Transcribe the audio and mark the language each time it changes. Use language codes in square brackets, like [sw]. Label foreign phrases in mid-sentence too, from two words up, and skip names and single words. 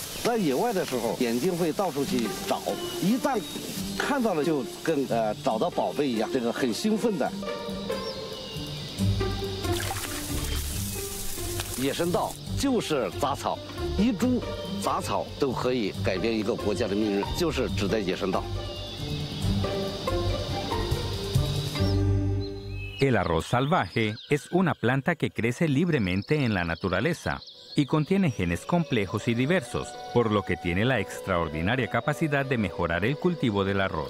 [zh] 在野外的时候，眼睛会到处去找，一旦看到了就跟找到宝贝一样，这个很兴奋的。野生稻就是杂草，一株杂草都可以改变一个国家的命运，就是指的野生稻。 [es] El arroz salvaje es una planta que crece libremente en la naturaleza y contiene genes complejos y diversos, por lo que tiene la extraordinaria capacidad de mejorar el cultivo del arroz.